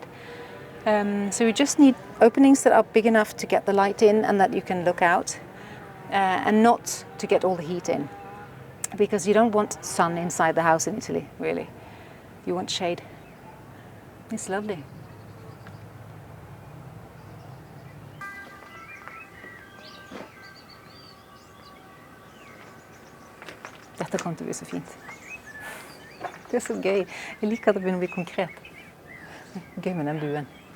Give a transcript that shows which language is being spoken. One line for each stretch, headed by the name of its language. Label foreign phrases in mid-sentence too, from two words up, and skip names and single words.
English: So you just need openings that are big enough to get the light in and that you can look out and not to get all the heat in, because you don't want sun inside the house in Italy, really. You want shade. It's lovely.
Norwegian: Dette kommer til å bli så fint. Det er så gøy. Jeg liker at det begynner å bli konkret. Gøy med den buen.